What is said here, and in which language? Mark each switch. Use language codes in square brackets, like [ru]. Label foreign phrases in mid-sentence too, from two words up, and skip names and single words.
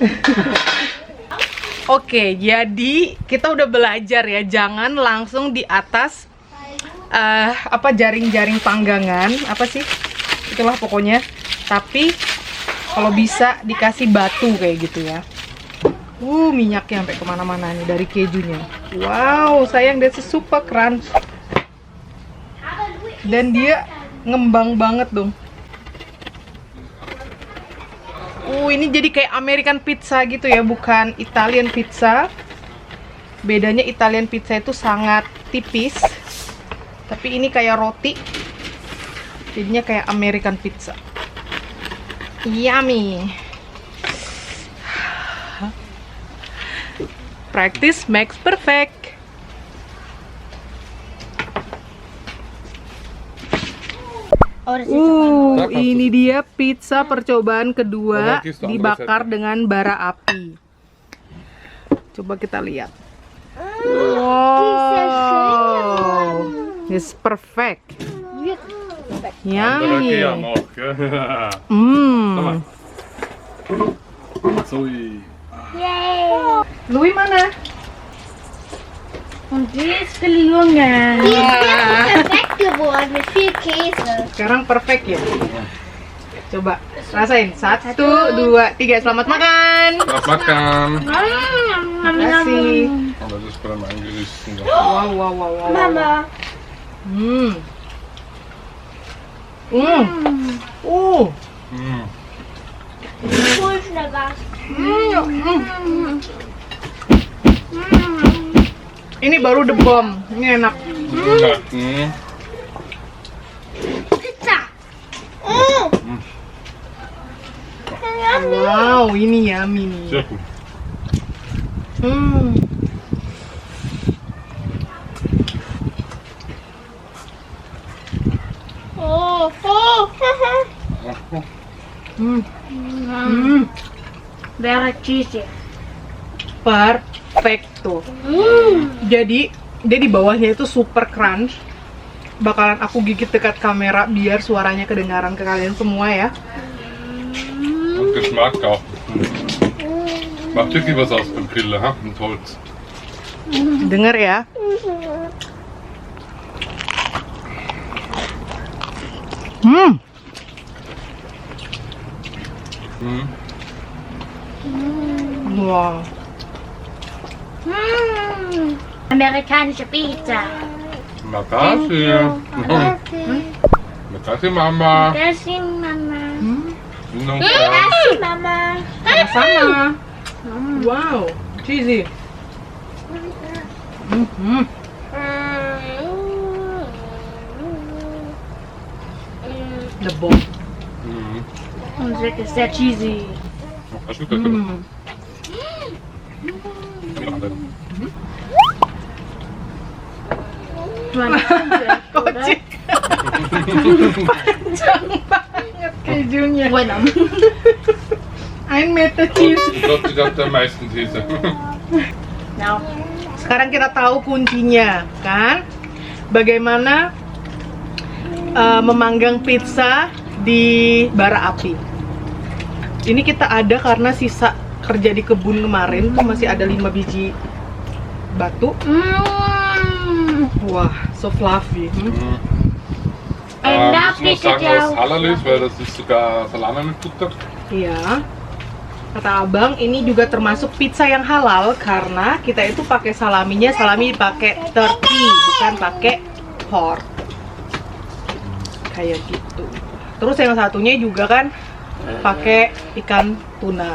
[id] Oke, jadi kita udah belajar ya, jangan langsung di atas jaring-jaring panggangan, apa sih? Itulah pokoknya. Tapi kalau bisa dikasih batu kayak gitu ya. Minyaknya sampai kemana-mana nih dari kejunya. Wow, sayang, [en] that's super crunch. [id] Dan dia ngembang banget dong. Ini jadi kayak [en] American pizza [id] gitu ya, bukan [en] Italian pizza. [id] Bedanya [en] Italian pizza [id] itu sangat tipis, tapi ini kayak roti. Jadinya kayak [en] American pizza. [id] Yummy. [en] Practice makes perfect. [id] Ini dia pizza percobaan kedua dibakar dengan bara api. Coba kita lihat. [en] Wow, it's perfect. [id] Yummy. Louis mana? [de] Und die ist gelungen. Die ist perfekt geworden mit viel Käse. [id] Sekarang perfect ya. Coba rasain. 1, 2, 3. Selamat makan. Selamat makan. Terima kasih. [de] Oh, das ist bei meinem Gericht. Wow. Mama. Voll schnell was. [id] Ini baru [en] the bomb. [id] Ini enak. Pizza. Wow, ini yummy nih. [de] Sehr gut. [en] Very cheesy. Perfecto. [id] Jadi dia di bawahnya itu [en] super crunch. [id] Bakalan aku gigit dekat kamera biar suaranya kedengaran ke kalian semua ya. [de] Und Geschmack auch. Macht wirklich was aus beim Grillen, ha? Mit Holz. [id] Dengar ya. Wow. [de] Amerikanische Pizza. [id] Makasih. Makasih Mama. Kasih Mama. Kasih. Mama. Sama-sama. [en] Wow, cheesy. The bomb. [de] Und wirklich sehr cheesy. [id] Makasih kakak. Kocik. Panjang banget kejunya. [de] Ein Meter cheese. Ich glaube, die hat am meisten Käse. [en] Now. [id] Sekarang kita tahu kuncinya, kan? Bagaimana memanggang pizza di bara api. Ini kita ada karena sisa kerja di kebun kemarin tuh masih ada 5 biji batu. Wah, [en] so fluffy. [de] Ich muss sagen, was halal ist, weil das ist sogar Salami mit Butter. [id] Iya. Kata abang, ini juga termasuk pizza yang halal karena kita itu pakai salaminya, salami pakai turkey, bukan pakai pork. Kayak gitu. Terus yang satunya juga kan pakai ikan tuna.